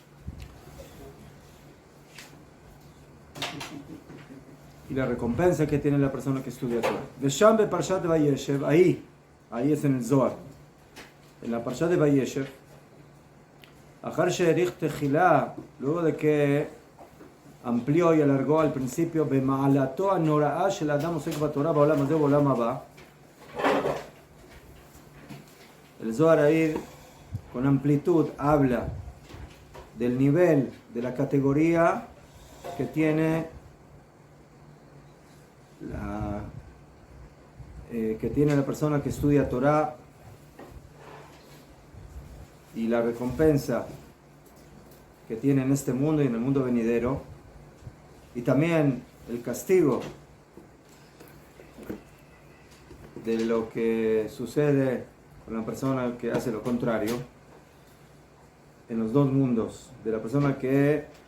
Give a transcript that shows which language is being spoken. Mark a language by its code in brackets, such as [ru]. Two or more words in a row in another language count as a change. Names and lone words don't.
[es] Y la recompensa que tiene la persona que estudia Torah. [he] ושם בפרשת וישב, [es] ahí es en el Zohar. En la parshat de Vayeshev, [he] אחר שהאריך תחילה, [es] luego de que amplió y alargó al principio [he] במעלתו הנוראה של האדם עוסק בתורה בעולם הזה ובעולם הבא. [es] El Zohar ahí con amplitud habla del nivel, de la categoría que tiene la persona que estudia Torah y la recompensa que tiene en este mundo y en el mundo venidero, y también el castigo de lo que sucede con la persona que hace lo contrario en los dos mundos, de la persona que